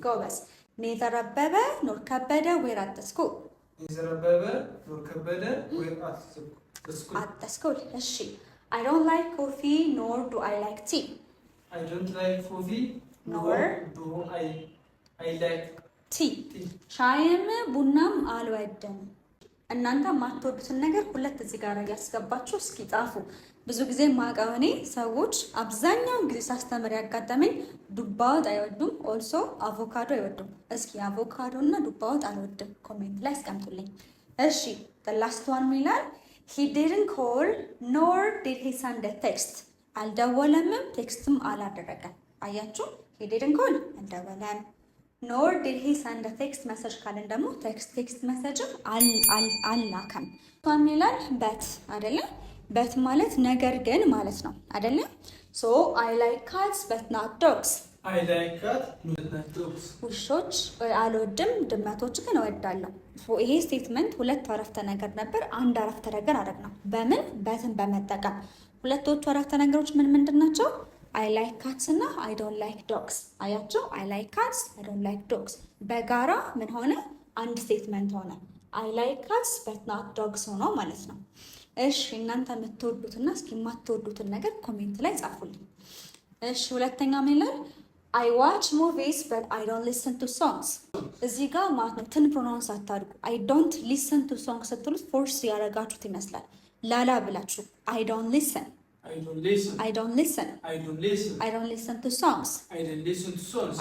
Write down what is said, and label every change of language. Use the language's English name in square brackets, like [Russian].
[Amharic] ጎበዝ። [English] ኔዘር አበበ ኖር ከበደ ዌር አት ስኩል። ኔዘር አበበ ኖር ከበደ ዌር አት ስኩል። [Amharic] እሺ [English] I don't like coffee nor do I like tea. I don't like coffee nor do I like tea. [Amharic] ሻይም ቡናም አልወድም። እናንተ የማትወዱትን ነገር ሁለት እዚህ ጋር ያስገባችሁ እስኪ ጻፉ። ብዙ ጊዜ ማውቀው እኔ ሰዎች አብዛኛውን ጊዜ ሳስተምር ያጋጠመኝ ዱባ ወጥ አይወዱም፣ ኦልሶ አቮካዶ አይወዱም። እስኪ አቮካዶ እና ዱባ ወጥ አልወድም ኮሜንት ላይ አስቀምጡልኝ። እሺ [English] the last one [Amharic] ይላል [English] he didn't call nor did he send a text. [Amharic] አልደወለምም ቴክስትም አላደረገም። አያችሁ [English] he didn't call [Amharic] አልደወለም [English] nor did he send a text message [Amharic] ካለን ደግሞ ቴክስት መሰጅም አልላከም። ቷን ይላል በት አይደለ? በት ማለት ነገር ግን ማለት ነው አይደለ? [English] so I like cats but not dogs. I like cats not dogs. [Amharic] ውሾች አልወድም ድመቶች ግን እወዳለሁ። ይሄ ስቴትመንት ሁለት አረፍተ ነገር ነበር፣ አንድ አረፍተ ነገር አደረግነው። በምን በትን በመጠቀም ሁለቶቹ አረፍተ ነገሮች ምንድን ናቸው? [English] I like cats [Amharic] እና [English] I don't like dogs። [Amharic] አያችሁ [English] I like cats I don't like dogs [Amharic] በጋራ ምን ሆነ? አንድ ስቴትመንት ሆነ። [English] I like cats but not dogs [Amharic] ሆኖ ማለት ነው። እሺ እናንተ የምትወዱትና እስኪ የማትወዱትን ነገር ኮሜንት ላይ ጻፉልኝ። እሺ ሁለተኛ ምን ይላል? [English] I watch movies but I don't listen to songs። [Amharic] እዚህ ጋር ማለት ነው ትን ፕሮናንስ አታድርጉ። [English] I don't listen to songs [Amharic] ስትሉት ፎርስ ያደረጋችሁት ይመስላል። ላላ ብላችሁ [English] I don't listen I don't listen. I don't listen. I don't listen. I don't listen to songs. I don't listen to songs.